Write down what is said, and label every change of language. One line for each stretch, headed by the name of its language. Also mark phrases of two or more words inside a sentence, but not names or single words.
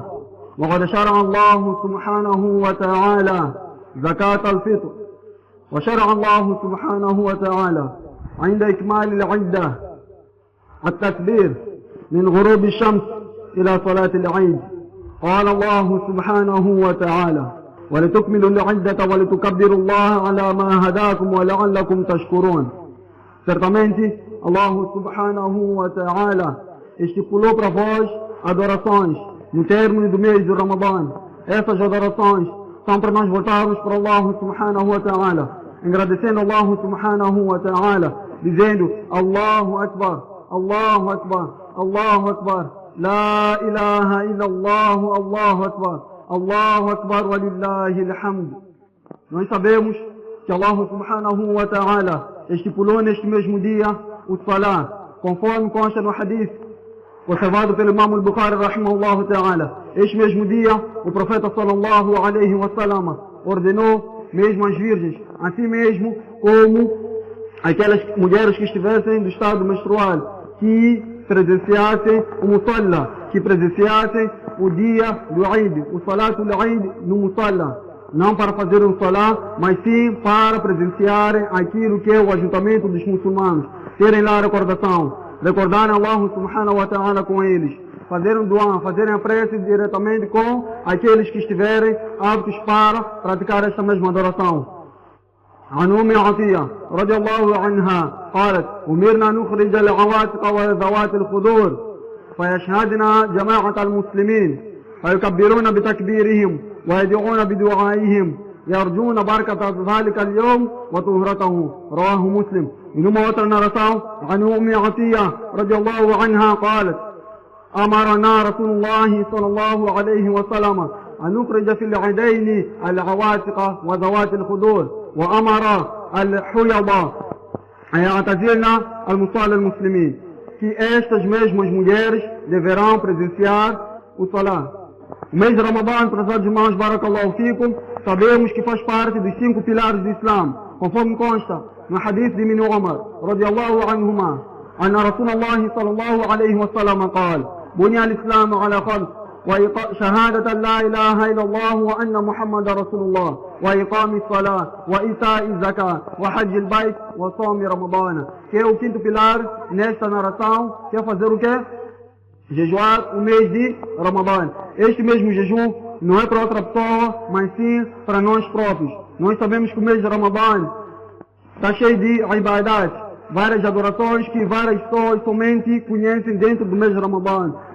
Arabic: وقد شرع الله سبحانه وتعالى زكاة الفطر، وشرع الله سبحانه وتعالى عند إكمال العدة التكبير من غروب الشمس إلى صلاة العيد. قال الله سبحانه وتعالى: ولتكملوا العدة ولتكبروا الله على ما هداكم ولعلكم تشكرون.
Portuguese: Certamente, Allah
Arabic: سبحانه وتعالى
Portuguese: estipulou para vós adorações no término do mês de Ramadã. Essas adorações são para nós voltarmos para Allah
Arabic: سبحانه وتعالى,
Portuguese: agradecendo Allah
Arabic: سبحانه وتعالى,
Portuguese: dizendo:
Arabic: الله أكبر، الله أكبر، الله أكبر، لا إله إلا الله، الله أكبر، الله أكبر, ولله الحمد.
Portuguese: Nós sabemos que Allah
Arabic: سبحانه وتعالى
Portuguese: estipulou neste mesmo dia o Salah, conforme consta no hadith observado pelo Imam al-Bukhari
Arabic: رحمه الله تعالى.
Portuguese: Este mesmo dia o profeta
Arabic: صلى الله عليه وسلم
Portuguese: ordenou mesmo as virgens, assim mesmo como aquelas mulheres que estivessem do estado menstrual, que presenciassem o musalla, que presenciassem o dia do Eid, o
Arabic: صلاة العيد
Portuguese: no musalla. Não para fazer um salah, mas sim para presenciarem aquilo que é o ajuntamento dos muçulmanos, terem lá a recordação, recordarem Allah
Arabic: سبحانه وتعالى
Portuguese: com eles, fazerem dua, fazerem a prece diretamente com aqueles que estiverem aptos para praticar esta mesma adoração.
Arabic: عن أم عطية رضي الله عنها قالت: أمرنا نخرج العواتق وذوات الخدور فيشهدنا جماعة المسلمين فيكبرون بتكبيرهم ويدعون بدعائهم يرجون بركة ذلك اليوم وطهرته. رواه مسلم. إنما وترنا رسول عن أم عطية رضي الله عنها قالت: أمرنا رسول الله صلى الله عليه وسلم أن نخرج في العيدين العواتق وذوات الخدور، وأمر الحيض أن يعتزلن المصلى المسلمين.
Portuguese: Que estas mesmas mulheres deverão presenciar o Salah. O mês de Ramadã, prezados irmãos,
Arabic: بارك الله فيكم,
Portuguese: sabemos que faz parte dos 5 pilares do Islã, conforme consta no hadith de Ibn Umar
Arabic: رضي الله عنهما, أن رسول الله صلى الله عليه وسلم قال: بني الإسلام على خمس: شهادة لا إله إلا الله وأن محمد رسول الله، وإقام الصلاة، وإيتاء الزكاة، وحج البيت، وصوم رمضان.
Portuguese: Que é o 5º pilar nesta narração, que é fazer o quê? Jejuar o mês de Ramadã. Este mesmo jejum não é para outra pessoa, mas sim para nós próprios. Nós sabemos que o mês de Ramadã está cheio de ibadat, várias adorações que várias pessoas somente conhecem dentro do mês de Ramadã.